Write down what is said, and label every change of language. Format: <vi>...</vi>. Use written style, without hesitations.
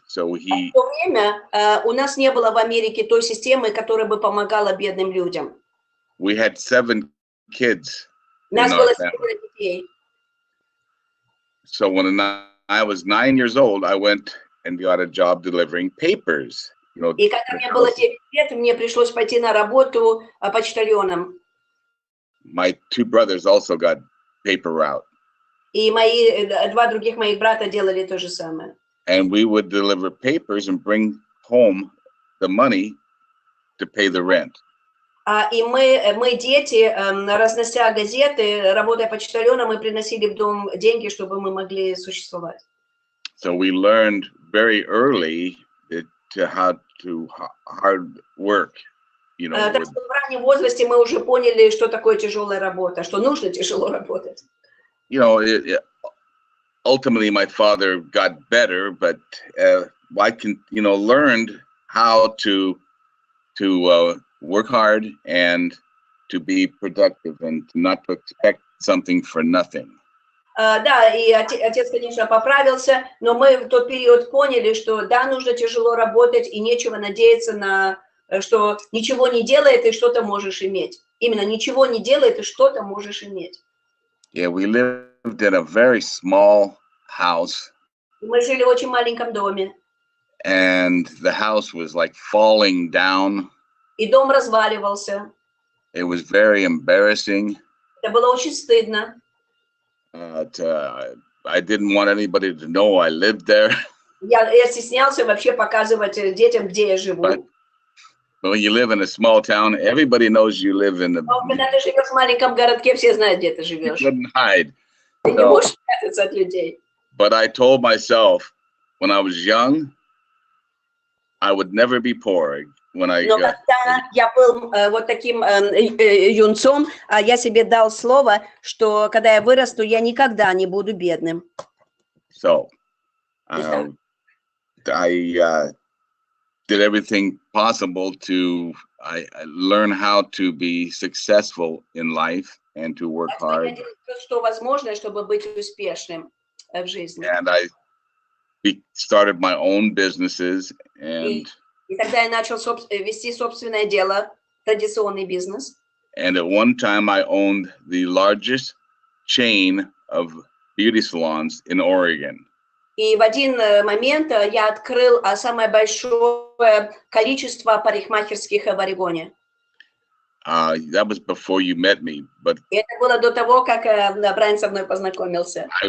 <en>So he.</en> <ru>В то время у нас не было в Америке той системы, которая бы помогала бедным людям.</ru> <en>We had 7 kids.</en> <ru>У нас было 7 детей.</ru> <en>So when I was 9 years old, I went and got a job delivering papers. You know,</en> <ru>И когда мне было 9 лет, мне пришлось пойти на работу почтальоном.</ru> <en>My 2 brothers also got paper route.</en> <ru>И мои 2 других моих брата делали то же самое.</ru> <en>And we would deliver papers and bring home the money to pay the rent.</en> <ru>И мы дети, разнося газеты, работая почтальоном, мы приносили в дом деньги, чтобы мы могли существовать.</ru> <en>So we learned very early how to hard work. You know,</en> <ru>Так что в раннем возрасте мы уже поняли, что такое тяжелая работа, что нужно тяжело работать.</ru> <en>You know, ultimately my father got better, but I can, you know, learned how to work hard and to be productive and not to expect something for nothing.</en> <ru>Да, и отец, конечно, поправился, но мы в тот период поняли, что да, нужно тяжело работать и нечего надеяться на, что ничего не делает и что-то можешь иметь. Именно ничего не делает и что-то можешь иметь.</ru> <en>Yeah, we lived in a very small house.</en> <ru>Мы жили в очень маленьком доме.</ru> <en>And the house was like falling down.</en> <ru>И дом разваливался.</ru> <en>It was very embarrassing.</en> <ru>Это было очень стыдно.</ru> <en>I didn't want anybody to know I lived there.</en> <ru>Я стеснялся вообще показывать детям, где я живу.</ru> <en>But when you live in a small town, everybody knows you live in the.</en> <ru>Когда ты живешь в маленьком городке, все знают, где ты живешь.</ru> <en>You couldn't hide.</en> <ru>Ты не можешь прятаться от людей.</ru> <en>But I told myself when I was young, I would never be poor. When I.</en> <ru>Но когда я был вот таким юнцом, я себе дал слово, что когда я вырасту, я никогда не буду бедным.</ru> <en>So, I did everything possible to learn how to be successful in life and to work hard.</en> <ru>Я делал все, что возможно, чтобы быть успешным в жизни.</ru> <en>And I started my own businesses and.</en> <ru>И тогда я начал вести собственное дело, традиционный бизнес.</ru> <en>And at one time I owned the largest chain of beauty salons in Oregon.</en> <ru>И в один момент я открыл самое большое количество парикмахерских в Орегоне.</ru> <en>That was before you met me, but.</en> <ru>И это было до того, как Брайан со мной познакомился.</ru>